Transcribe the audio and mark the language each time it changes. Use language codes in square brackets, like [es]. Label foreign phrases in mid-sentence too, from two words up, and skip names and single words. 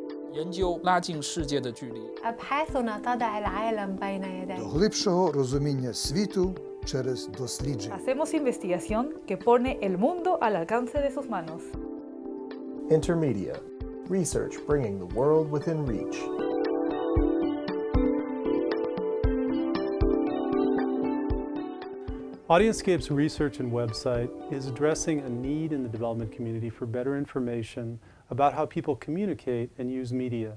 [zh] 研究拉近世界的距离。 [ar] أبحاثنا تضع العالم بين يديك. [uk] До глибшого розуміння світу через дослідження. [es] Hacemos investigación que pone el mundo al alcance de sus manos. [en] Intermedia. Research bringing the world within reach. AudienceScapes' research and website is addressing a need in the development community for better information about how people communicate and use media.